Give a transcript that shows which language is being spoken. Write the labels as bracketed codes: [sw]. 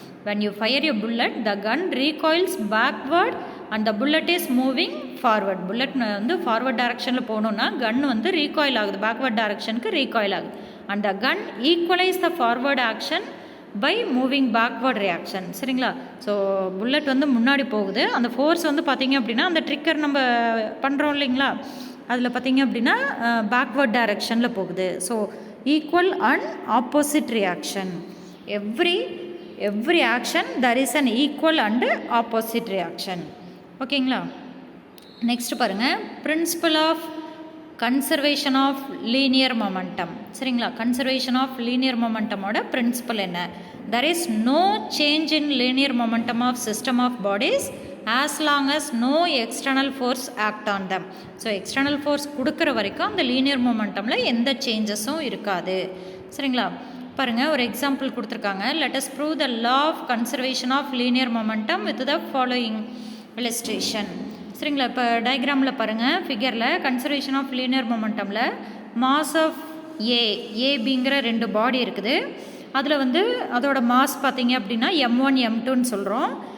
[en] when you fire a bullet the gun recoils backward and the bullet is moving forward. [ta] Bullet வந்து forward டைரக்ஷனில் போகணுன்னா கன் வந்து recoil ஆகுது, backward டைரக்ஷனுக்கு recoil ஆகுது. [en] And the gun equalise the forward action by moving backward reaction. சரிங்களா? [ta] So bullet வந்து முன்னாடி போகுது, அந்த ஃபோர்ஸ் வந்து பார்த்திங்க அப்படின்னா அந்த ட்ரிக்கர் நம்ம பண்ணுறோம் இல்லைங்களா, அதில் பார்த்திங்க அப்படின்னா பேக்வர்ட் டைரக்ஷனில் போகுது. [en] So equal and opposite reaction. Every action there is an equal and opposite reaction. [ta] ஓகேங்களா? நெக்ஸ்ட் பாருங்கள். [en] Principle of conservation of linear momentum. சரிங்களா? [ta] கன்சர்வேஷன் ஆஃப் லீனியர் மொமெண்டமோட பிரின்சிபல் என்ன? [en] there is no change in linear momentum of system of bodies as long as no external force act on them. [ta] So external force கொடுக்குற வரைக்கும் அந்த linear மொமெண்டமில் எந்த சேஞ்சஸும் இருக்காது. சரிங்களா? பாருங்கள், ஒரு எக்ஸாம்பிள் கொடுத்துருக்காங்க. [en] let us prove the law of conservation of linear momentum with the following illustration. [ta] சரிங்களா? இப்போ டயக்ராமில் பாருங்கள், ஃபிகரில் conservation of linear மொமெண்டமில் mass of ஏபிங்கிற 2 பாடி இருக்குது. அதில் வந்து அதோட மாஸ் பார்த்தீங்க அப்படின்னா M1 M2ன்னு சொல்கிறோம்.